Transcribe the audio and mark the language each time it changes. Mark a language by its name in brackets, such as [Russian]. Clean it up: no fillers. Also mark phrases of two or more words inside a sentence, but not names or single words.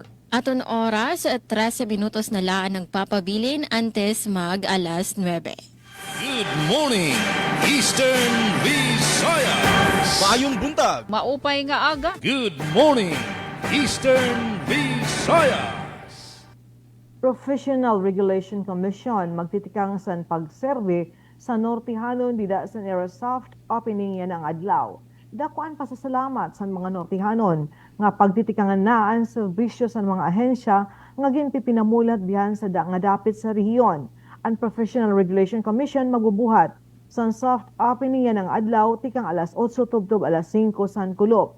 [Waray] Aton oras at 13 minutos na laan ng papabilin antes mag alas 9. [English] Good morning, Eastern Visayas. [Cebuano] Maayong buntag. [Waray] Maupay nga aga. [English] Good morning, Eastern Visayas. [Waray] Professional Regulation Commission magtitikang san pagserve sa Nortihanon dida sa Aerosoft opening yan ang adlaw. Dakuan pasasalamat sa mga Nortihanon nga pagtitikangan na ang serbisyo sa mga ahensya nga ginpipinamulat biyan sa nga dapit sa rehiyon. Ang Professional Regulation Commission magbubuhat sa [English] soft opening [Waray] yan ang adlaw tikang alas 8 tubtob alas 5 san kulop.